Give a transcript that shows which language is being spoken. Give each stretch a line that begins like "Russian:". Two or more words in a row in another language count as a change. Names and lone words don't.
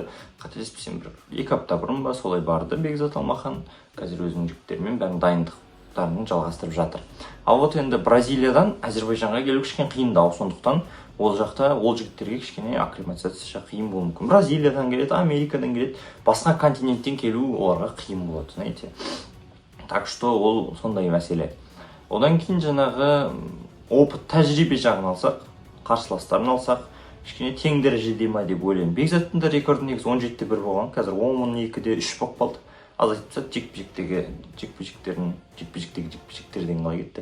Kazakh: Қателеспесем бір 2 апта бұрын ба солай барды Бекзат Алмахан. Қазір өзінің жігіттерімен бәрін дайындықтарын жалғастырып жатыр. Ал вот енді Бразилиядан Әзербайжанға келу кішкене қиындау, сондықтан ол жақта ол жігіттерге кішкене акклиматизация қиын болуы мүмкін. Бразилиядан келеді, Америкадан келеді, басқа континенттен келу оларға қиын болады, знаете.
Russian: Так что
Kazakh: ол сондай мәселе. Одан кейін жаңағы опыт, тәжірибе жағын алсақ, қарсыластарын алсақ, кішкене тең дәрежеде ма деп ойлаймын. Бекзаттың да рекорды негізі 17-1 болған, қазір 12-де 3 болып қалды. Аз айтсақ, жекпе-жектерден қалай кетті.